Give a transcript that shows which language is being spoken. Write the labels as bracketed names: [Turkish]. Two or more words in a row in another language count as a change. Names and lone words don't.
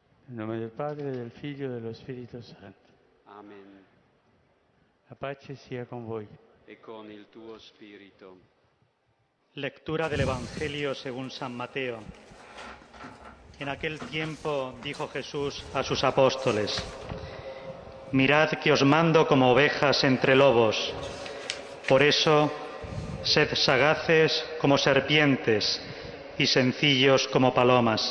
[Italian] Nel nome del Padre, del Figlio e dello Spirito Santo. Amen. La pace sia con voi. E con il tuo spirito. [Spanish] Lectura del Evangelio según San Mateo. En aquel tiempo dijo Jesús a sus apóstoles: Mirad que os mando como ovejas entre lobos. Por eso, sed sagaces como serpientes y sencillos como palomas.